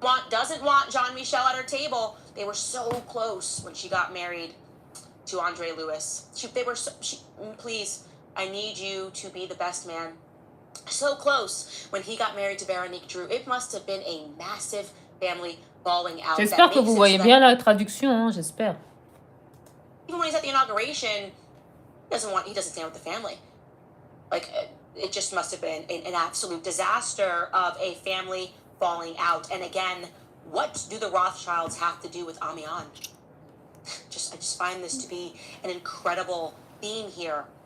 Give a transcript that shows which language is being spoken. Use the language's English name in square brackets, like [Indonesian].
[English] Doesn't want Jean-Michel at her table. They were so close when she got married to Andre Lewis. Please, I need you to be the best man. So close when he got married to Veronique Drew. It must have been a massive family falling out. [French] J'espère que vous voyez bien la traduction, hein, j'espère. [English] even when he's at the inauguration, he doesn't stand with the family. Like, it just must have been an absolute disaster of a family falling out. And again, what do the Rothschilds have to do with Amiens? I just find this to be an incredible theme here.